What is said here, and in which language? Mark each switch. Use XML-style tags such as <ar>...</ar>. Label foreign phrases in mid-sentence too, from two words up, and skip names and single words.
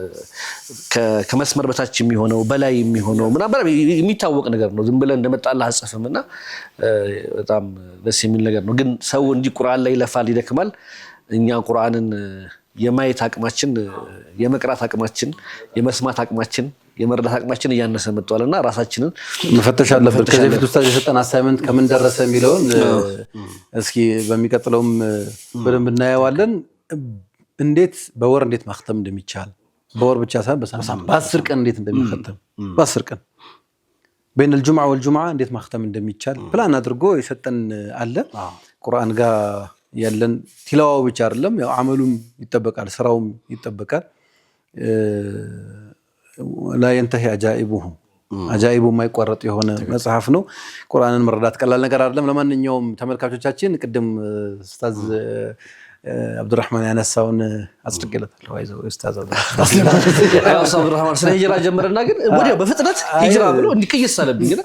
<am>ከመስመር በታች የሚሆነው በላይ የሚሆነው ምናምን የሚታወቅ ነገር ነው። ዝም ብለህ እንደመጣልህ አጽፈምና በጣም ደስ የሚል ነገር ነው። ግን ሰው እንዲህ ቁርአን ላይ ይለፋል ይደክማል። እኛ ቁርአንን የማየት አቅማችን የመቅራት አቅማችን የመስማት አቅማችን የመረዳት አቅማችን እያነሰ መጥቷልና ራሳችንን መፈተሽ አለበት። ከዚህ በፊት ኡስታዝ የሰጠን አሳይመንት ከምን ደረሰ የሚለውን እስኪ በሚቀጥለውም በደንብ እናየዋለን። እንዴት በወር እንዴት ማختም እንደሚቻል በወር ብቻ ሳይሆን በ10 ቀን እንዴት እንደሚختም በ10 ቀን</am> <ar>بين الجمعة والجمعة</ar> <am>እንዴት ማختም እንደሚቻል ፕላን አድርጎ የሰጠን አለ። ቁርአን ጋር ያለን ቲላዋው ብቻ አይደለም ያው አመሉም ይተበቃል ስራውም ይተበቃል።</am> <ar>لا ينتهي عجائبه عجائبه</ar> <am>የማይቋረጥ የሆነ መጽሐፍ ነው። ቁርአንን መረዳት ቀላል ነገር አይደለም። ለማንኛውም ተመልካቾቻችን ቅድም ኡስታዝ አብዱራህማን ያነሳውን አጽድቀለታል አይዘው ኡስታዝ አብዱራህማን ስለ ሂጅራ ጀመረና ግን ወዲያው በፍጥነት ሂጅራ ብሎ እንዲቀየስ አለብኝ ግን</am>